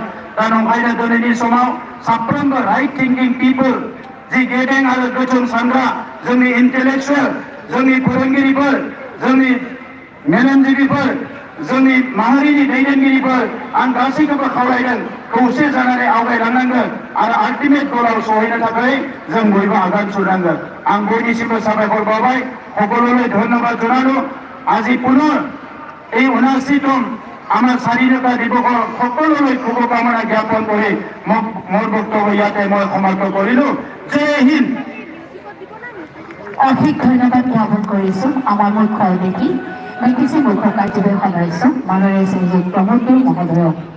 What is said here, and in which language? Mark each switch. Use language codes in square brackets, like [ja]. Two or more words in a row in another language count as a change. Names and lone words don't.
[brx] दा नंखायनो दिनैनि समाव साफ्रोमबो [en] right thinking people, [brx] जि गेबें आरो गोथों सानग्रा जोंनि इन्टेलेक्सुवेल, जोंनि फोरोंगिरिफोर, जोंनि मेलेमजिबिफोर, जोंनि माहारिनि दैदेनगिरिफोर, आं गासैखौबो खावलायदों खौसे जानानै आवगायलांनांगोन आरो आल्टिमेट गलाव सहैनो थाखाय जों बयबो आगान सुरनांगोन। आं बयनिसिमबो साबायखर बावबाय, [as] সকলোলৈ ধন্যবাদ জনালো। আজি পুনৰ এই ৭৯তম আমাৰ স্বাধীনতা দিৱসৰ সকলোলৈ শুভকামনা জ্ঞাপন কৰি মোৰ বক্তব্য ইয়াতে মই সমাপ্ত কৰিলো। জয় হিন্দ। অশেষ ধন্যবাদ জ্ঞাপন কৰিছো আমাৰ মুখ্য অতিথি বিটিচি মুখ্য কাৰ্যবাহী সদস্য মাননীয় শ্ৰীযুত প্ৰমোদ বড়ো মহোদয়ক।